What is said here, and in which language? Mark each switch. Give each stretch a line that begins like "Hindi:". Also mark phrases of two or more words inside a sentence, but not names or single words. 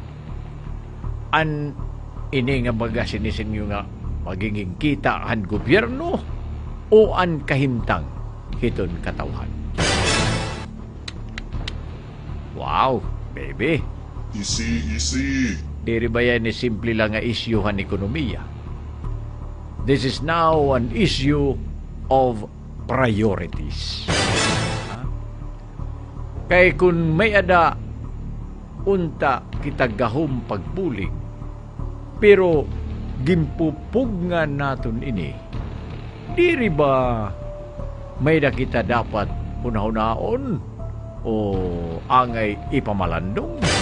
Waray: An ini nga baga sinisin nyo nga magiging kita ang gobyerno o an kahimtang hiton katawhan?
English: Wow, baby. Easy.
Waray: Diri ba yan ni simple lang nga isyuhan ekonomiya?
English: This is now an issue of priorities.
Waray: Kay kung may ada unta kita gahom pagbulig, pero gimpupugngan naton ini, diri ba may da kita dapat hunahunahon o angay ipamalandong?